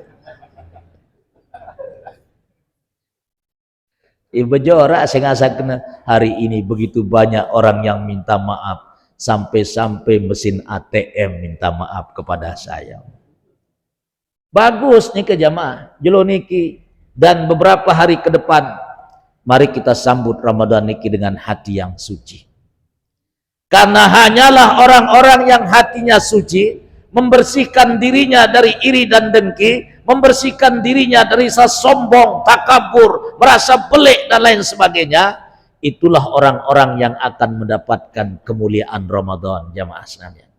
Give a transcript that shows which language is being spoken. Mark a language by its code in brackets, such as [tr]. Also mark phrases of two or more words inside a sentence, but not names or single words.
[id] Ibu Jora saya kena hari ini begitu banyak orang yang minta maaf, sampai-sampai mesin ATM minta maaf kepada saya. Bagus nih ke jamaah, [sas] jelo niki, [id] dan beberapa hari ke depan, mari kita sambut Ramadan niki dengan hati yang suci. Karena hanyalah orang-orang yang hatinya suci, membersihkan dirinya dari iri dan dengki, membersihkan dirinya dari rasa sombong, takabur, merasa pelik dan lain sebagainya, itulah orang-orang yang akan mendapatkan kemuliaan Ramadan, jamaah sekalian.